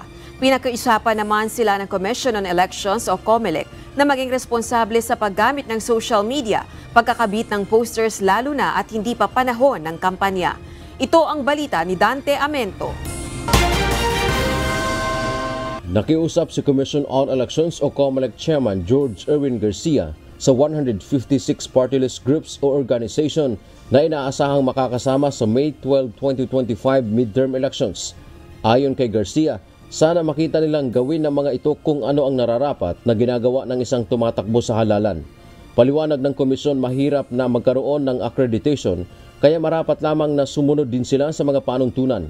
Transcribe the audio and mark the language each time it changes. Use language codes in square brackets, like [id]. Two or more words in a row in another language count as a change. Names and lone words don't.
[tl] Pinag-uusapan naman sila ng Commission on Elections o COMELEC na maging responsable sa paggamit ng [en] social media, [tl] pagkakabit ng posters lalo na at hindi pa panahon ng kampanya. Ito ang balita ni Dante Amento. Nakiusap si Commission on Elections o COMELEC Chairman George Erwin Garcia sa 156 [en] party list groups [tl] o organization na inaasahang makakasama sa May 12, 2025 [en] midterm elections. [tl] Ayon kay Garcia, sana makita nilang gawin ng mga ito kung ano ang nararapat na ginagawa ng isang tumatakbo sa halalan. Paliwanag ng komisyon, mahirap na magkaroon ng accreditation, kaya marapat lamang na sumunod din sila sa mga panuntunan.